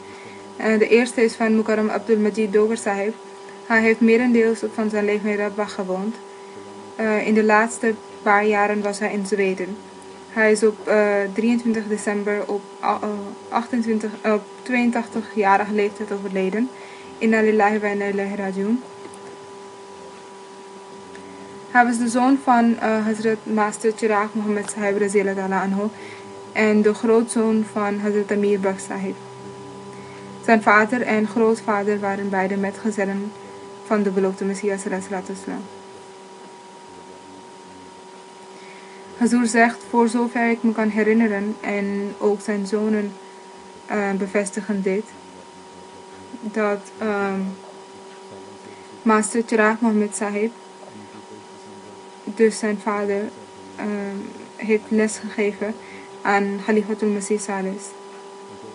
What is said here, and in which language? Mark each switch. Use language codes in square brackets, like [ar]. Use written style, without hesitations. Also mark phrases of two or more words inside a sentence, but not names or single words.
[nl] De eerste is van Mukarram Abdul Majid Dogar Sahib. Hij heeft merendeels van zijn leven in Rabwah gewoond. In de laatste paar jaren was hij in Zweden. Hij is op 23 december op 82-jarige leeftijd overleden. [ar] إنا لله وإنا إليه راجعون. [nl] Hij was de zoon van Hazrat Master Chirag Muhammad Sahib [ar] رضي الله عنه [nl] en de grootzoon van Hazrat Amir Baksh Sahib. Zijn vader en grootvader waren beide metgezellen van de beloofde Messias [ar] صلى الله عليه وسلم. [nl] Hazur zegt, voor zover ik me kan herinneren en ook zijn zonen bevestigen dit, dat Master Chirag Muhammad Sahib, dus zijn vader, heeft les gegeven aan Khalifatul Masih Salis.